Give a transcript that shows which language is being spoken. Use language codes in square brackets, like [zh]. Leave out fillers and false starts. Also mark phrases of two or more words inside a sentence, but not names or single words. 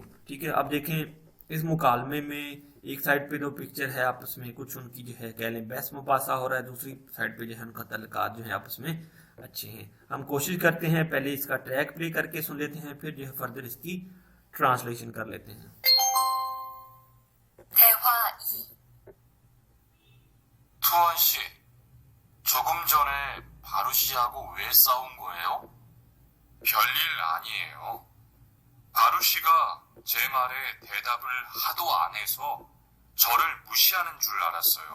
[ur] ٹھیک ہے، اب دیکھیں اس مکالمے میں ایک سائیڈ پہ 2 پکچر ہے، آپس میں کچھ ان کی جو ہے کہہ لیں بحث مباحثہ ہو رہا ہے، دوسری سائیڈ پہ جو ہے ان کا تعلقات جو ہے آپس میں اچھے ہیں. ہم کوشش کرتے ہیں پہلے اس کا [en] track play [ur] کرکے سن لیتے ہیں، پھر جو ہے فردر اس کی ٹرانسلیشن کر لیتے ہیں. [ko] 대화 2. 투원 씨, 조금 전에 바루 씨하고 왜 싸운 거예요? 별일 아니에요. 바루 씨가 제 말에 대답을 하도 안 해서 저를 무시하는 줄 알았어요.